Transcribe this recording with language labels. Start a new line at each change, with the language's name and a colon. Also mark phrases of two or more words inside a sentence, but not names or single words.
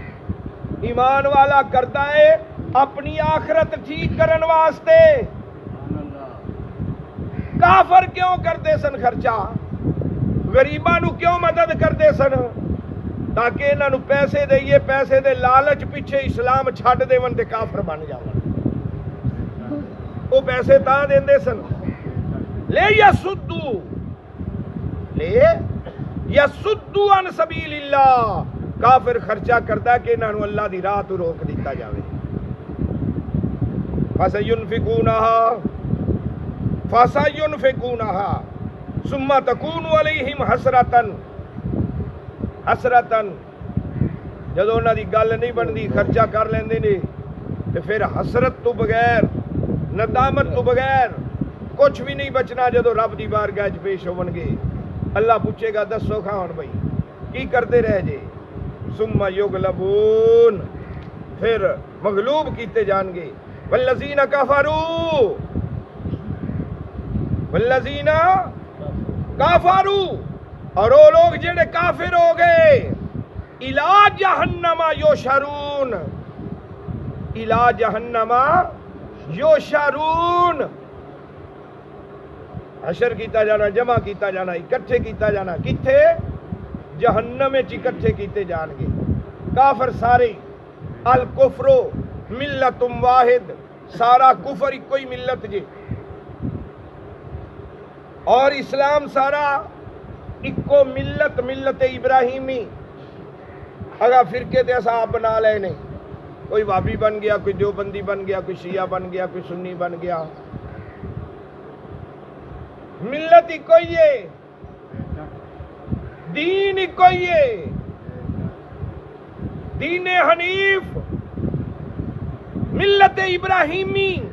Punjabi: ایمان والا کرتا ہے اپنی آخرت ٹھیک کرن واسطے، کافر کیوں کرتے سن خرچہ؟ غریباں نو کیوں مدد کرتے سن؟ تاکہ انہاں نو پیسے دئیے، پیسے دے لالچ پیچھے اسلام چھڈ دیون تے کافر بن جاون۔ وہ پیسے تا دیندے سن
Arabic: لے یسدو عن سبیل اللہ،
Punjabi: کافر خرچہ کرتا کہ انہاں نو اللہ دی راہ تو روک دیتا جاوے.
Arabic: فَسَيُنْفِقُونَهَا ثُمَّ تَكُونُ عَلَيْهِمْ حسرتاً
Punjabi: جدو انہاں دی گل نہیں بندی خرچہ کر لیندے نے تے پھر حسرت تو بغیر، ندامت تو بغیر کچھ بھی نہیں بچنا. جدو رب دی بارگاہ وچ پیش ہون گے اللہ پوچھے گا دسو کھاؤن بھائی کی کرتے رہ جے.
Arabic: ثم یغلبون،
Punjabi: پھر مغلوب کیتے جان گے.
Arabic: والذین کفروا
Urdu: اور وہ لوگ
Punjabi: جڑے کافر ہو گئے
Arabic: الی جہنم یوشرون، الی جہنم یوشرون،
Punjabi: حشر کیتا جانا، جمع کیتا جانا، اکٹھے کیتا جانا. کتھے؟ جہنم وچ اکٹھے کیتے جان گے کافر سارے.
Arabic: الکفر ملت واحد،
Punjabi: سارا کفر ایک کوئی ملت جے، اور اسلام سارا ایکو ملت، ملت ابراہیمی. اگر فرقے تے اصحاب بنا لے نے، کوئی وابی بن گیا، کوئی دیوبندی بن گیا، کوئی شیعہ بن گیا، کوئی سنی بن گیا، ملت ہی کوئی ہے، دین ہی کوئی ہے، دین حنیف، ملت ابراہیمی.